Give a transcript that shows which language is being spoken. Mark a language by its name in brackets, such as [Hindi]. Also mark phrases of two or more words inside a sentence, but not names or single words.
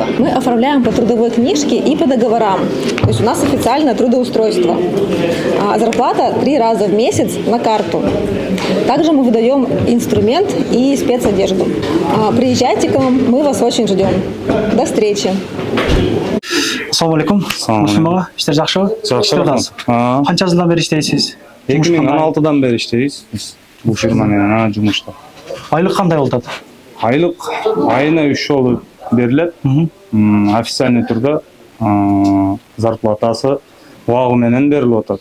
[Russian] Мы оформляем по трудовой книжке и по договорам. То есть у нас официальное трудоустройство. Зарплата 3 раза в месяц на карту. Также мы выдаем инструмент и спецодежду. Приезжайте к нам, мы вас очень ждем. До встречи. [Kyrgyz] Ассаламу алейкум. Мушмага, иштер жакшыбы? Жакшы. Канча жылдан бери иштейсиз? 2016-дан бери иштейбиз. Бул фирма менен жумушта. Айлык кандай болот? Айлык айына 3 жолу берилет. Официальный түрдө зарплатасы убагы менен берилип атат.